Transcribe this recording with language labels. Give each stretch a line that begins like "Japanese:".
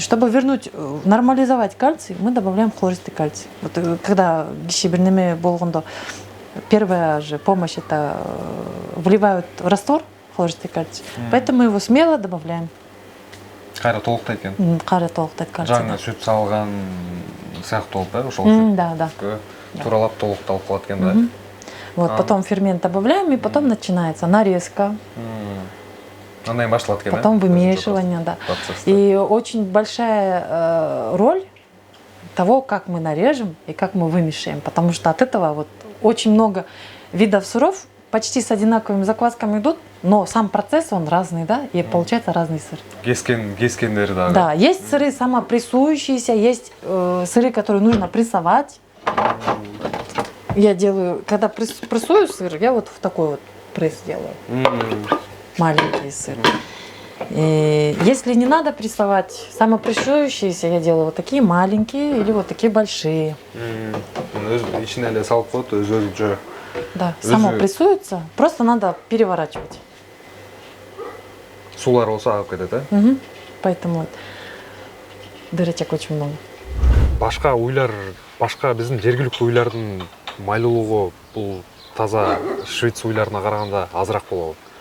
Russian: Чтобы вернуть, нормализовать кальций, мы добавляем хлористый кальций. Вот, когда
Kyrgyz: гишибернеме болгондо,
Russian: первая же помощь, это вливают в раствор хлористый кальций. Поэтому мы его смело добавляем.
Kyrgyz: Кайра толуктайт экен. Кайра толуктайт кальций. Жаңы сүт салган сыяктуу болуп, ошол сүт.
Russian: Да.
Kyrgyz: Туралап толукталып калат экен, да.
Russian: Вот, потом фермент добавляем, и потом начинается нарезка. Потом вымешивание, да. И очень большая роль того, как мы нарежем и как мы вымешиваем. Потому что от этого вот очень много видов сыров почти с одинаковыми заквасками идут, но сам процесс, он разный, да, и получается разный сыр.
Kyrgyz: Кескендери, да.
Russian: Да, есть сыры самопрессующиеся, есть сыры, которые нужно прессовать. Я делаю, когда прессую сыр, я вот в такой вот пресс делаю. Маленький сыр. Если не надо прессовать, самопрессующиеся я делаю вот такие маленькие или вот такие большие.
Kyrgyz: Ичине эле салып коет, өзү
Russian: Да, само прессуется, просто надо переворачивать.
Kyrgyz: сулар болсо агып кетет, э? Мгм.
Russian: Поэтому вот дырочек очень много.
Kyrgyz: Башка уйлар, башка биздин жергиликтүү уйлардын майлуулугу бул таза швейц уйларына караганда азыраак болобу?